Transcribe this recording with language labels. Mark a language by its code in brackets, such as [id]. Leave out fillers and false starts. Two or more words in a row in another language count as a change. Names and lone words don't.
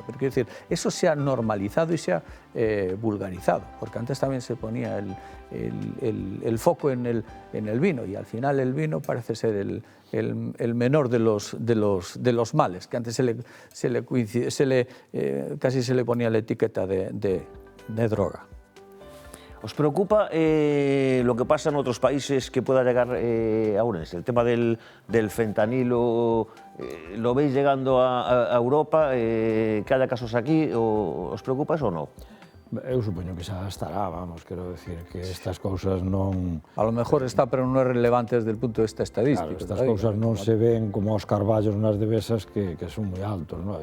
[es] Pero quiero decir, eso se ha normalizado y se ha vulgarizado, porque antes también se ponía el foco en el vino y al final el vino parece ser el menor de los males, que antes casi se le ponía la etiqueta de droga. ¿Os preocupa lo que pasa en otros países que pueda llegar a Ourense? El tema del fentanilo, ¿lo veis llegando a Europa? ¿Que haya casos aquí? ¿Os preocupa eso o no? [gl] Eu supoño que xa estará, vamos, quero decir que estas cousas non... [es] A lo mejor está, pero [gl] non é relevante [es] desde el punto de vista estadístico. [gl] Claro, estas cousas non se ven como os carballos nas devesas que son moi altos, non?